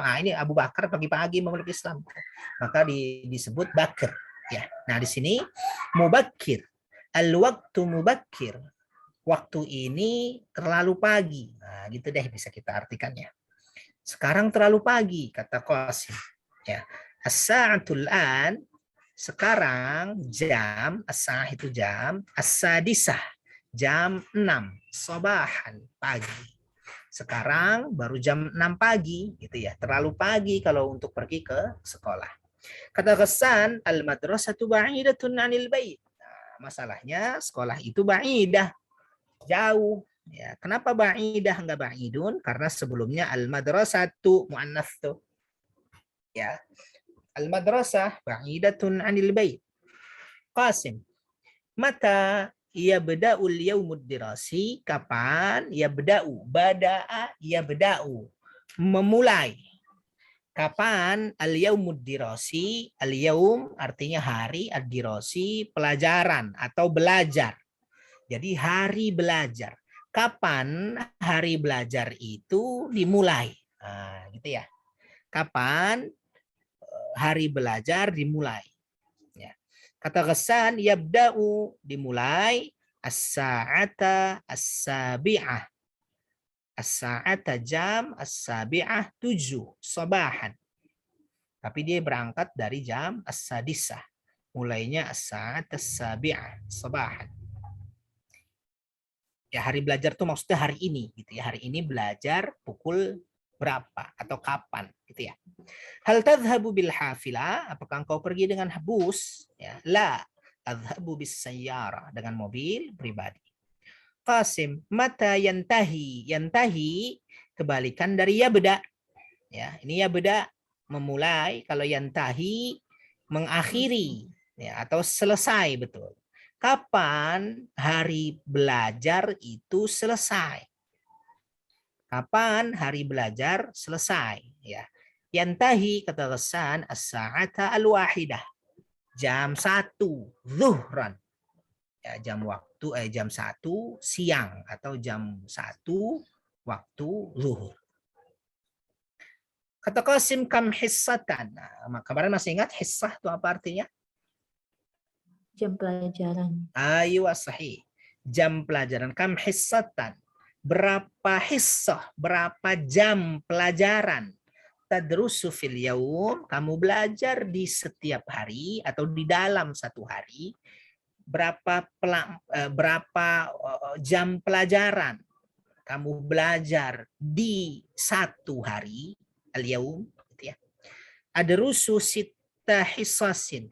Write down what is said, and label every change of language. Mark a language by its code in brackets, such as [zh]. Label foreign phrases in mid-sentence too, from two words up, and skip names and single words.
[id] Ah, ini Abu Bakar pagi-pagi memeluk Islam. Maka disebut Bakar ya. Nah, di sini mubakkir. [ar] الوقت مبكر. [id] Waktu ini terlalu pagi. Nah, gitu deh bisa kita artikannya. Sekarang terlalu pagi, kata Qasim. [ar] Ya. الساعة الآن, [id] sekarang jam, as-sa'ah itu jam, as-sadisah, jam 6, sabahan, pagi. Sekarang baru jam 6 pagi, gitu ya. Terlalu pagi kalau untuk pergi ke sekolah. Kata Ghassan, [ar] المدرسة بعيدة عن البيت. [id] Nah, masalahnya sekolah itu ba'idah, jauh. Ya, kenapa ba'idah enggak ba'idun? Karena sebelumnya [ar] المدرسة مؤنث [id] tuh. [ar] Ya. المدرسة بعيدة عن البيت. Qasim, متى يبدأ اليوم الدراسي? Kapan yabda'u? بدأ يبدأ. [id] Memulai. Kapan [ar] اليوم الدراسي? [id] Al-yaum artinya hari, ad-dirasi pelajaran atau belajar. Jadi hari belajar. Kapan hari belajar itu dimulai? Nah, gitu ya. Kapan hari belajar dimulai? Ya. Kata Ghassan, yabda'u dimulai [ar] الساعة السابعة. As-sa'ata jam السابعة 7 صباحاً. [id] Tapi dia berangkat dari jam as-sadisah. [ar] Mulainya الساعة السابعة صباحاً. [id] Ya, hari belajar tuh maksudnya hari ini gitu ya. Hari ini belajar pukul berapa atau kapan gitu ya. [ar] هل تذهب بالحافلة? [id] Apakah engkau pergi dengan bus? [ar] Ya, la. أذهب بالسيارة, [id] dengan mobil pribadi. [ar] Qasim, متى ينتهي? [id] Yantahi kebalikan dari yabda. Ya, ini yabda memulai, kalau yantahi mengakhiri ya, atau selesai, betul. Kapan hari belajar itu selesai? Kapan hari belajar selesai? Ya. Yantahi kata Ghassan [ar] الساعة الواحدة. [id] Jam 1 zuhran. Ya, jam 1 siang atau jam 1 waktu zuhur. Kata Qasim [ar] كم حصة. [id] Nah, kemarin masih ingat hissah itu apa artinya? Jam pelajaran. Ayo sahih. Jam pelajaran. [ar] كم حصة. [id] Berapa hissah, berapa jam pelajaran? [ar] تدرس في اليوم, [id] kamu belajar di setiap hari atau di dalam satu hari. Berapa jam pelajaran kamu belajar di satu hari, al-yaum, gitu ya. [ar] أدرس ست حصص.